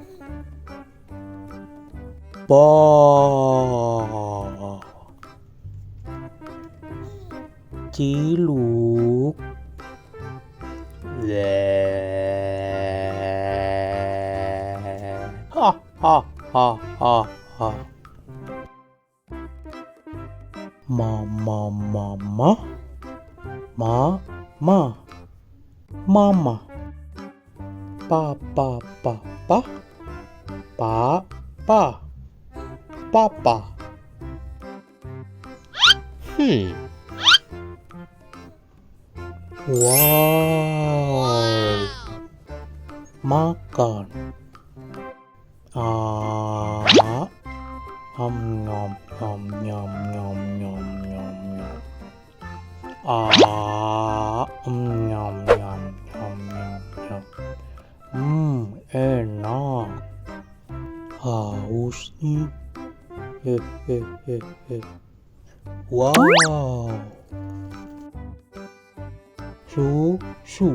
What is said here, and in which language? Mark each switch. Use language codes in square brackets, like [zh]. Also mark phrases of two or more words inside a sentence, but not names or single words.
[id] ba, Ciluk, le, ha ha ha ha ha, mama mama. Mama, papa, papa. Wow, makan. Nom nom nom nom nom nom nom nom. Nyam nyam nyam nyam nyam. Enak. Haus nih. Wow. Susu.